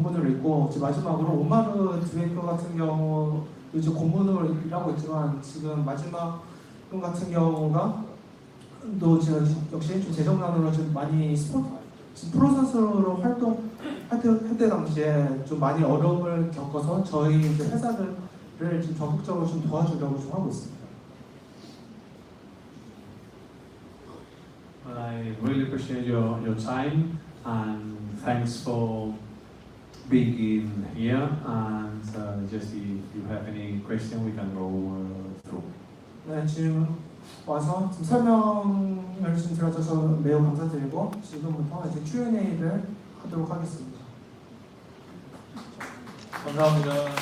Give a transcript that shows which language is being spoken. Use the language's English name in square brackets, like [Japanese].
[Korean] 있고, 지금 마지막으로 오마르 드웨이크 같은 경우 이제 고문으로 일하고 있지만, 지금 마지막 분 같은 경우가 또 지금 역시 좀 재정난으로 좀 많이 지금 프로 선수로 활동할 때 당시에 좀 많이 어려움을 겪어서 저희 이제 회사들을 좀 적극적으로 좀 도와주려고 좀 하고 있습니다. [English] I really appreciate your time, and thanks for begin here, and just if you have any question, we can go through. [Korean] 네, 지금 와서 지금 설명을 좀 들어줘서 매우 감사드리고 지금부터 이제 Q&A를 하도록 하겠습니다. 감사합니다.